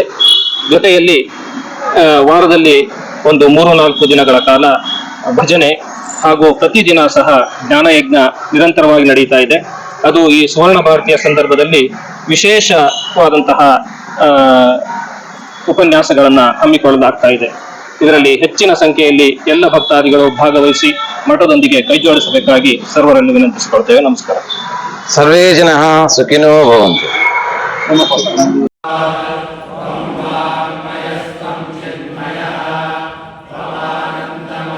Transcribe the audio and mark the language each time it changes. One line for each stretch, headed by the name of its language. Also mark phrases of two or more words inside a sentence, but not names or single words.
Kannada: ಜೊತೆಯಲ್ಲಿ ವಾರದಲ್ಲಿ ಒಂದು 3-4 ದಿನಗಳ ಕಾಲ ಭಜನೆ ಹಾಗೂ ಪ್ರತಿದಿನ ಸಹ ಜ್ಞಾನಯಜ್ಞ ನಿರಂತರವಾಗಿ ನಡೆಯುತ್ತಾ ಇದೆ. ಅದು ಈ ಸುವರ್ಣ ಭಾರತಿಯ ಸಂದರ್ಭದಲ್ಲಿ ವಿಶೇಷವಾದಂತಹ ಉಪನ್ಯಾಸಗಳನ್ನು ಹಮ್ಮಿಕೊಳ್ಳಲಾಗ್ತಾ ಇದೆ. ಇದರಲ್ಲಿ ಹೆಚ್ಚಿನ ಸಂಖ್ಯೆಯಲ್ಲಿ ಎಲ್ಲ ಭಕ್ತಾದಿಗಳು ಭಾಗವಹಿಸಿ ಮಠದೊಂದಿಗೆ ಕೈಜೋಡಿಸಬೇಕಾಗಿ ಸರ್ವರನ್ನು ವಿನಂತಿಸಿಕೊಳ್ತೇವೆ. ನಮಸ್ಕಾರ.
Sanskrit: ಸರ್ವೇ ಜನಃ ಸುಖಿನೋ ಭವಂತು.
Kannada: ಚಿನ್ಮಯ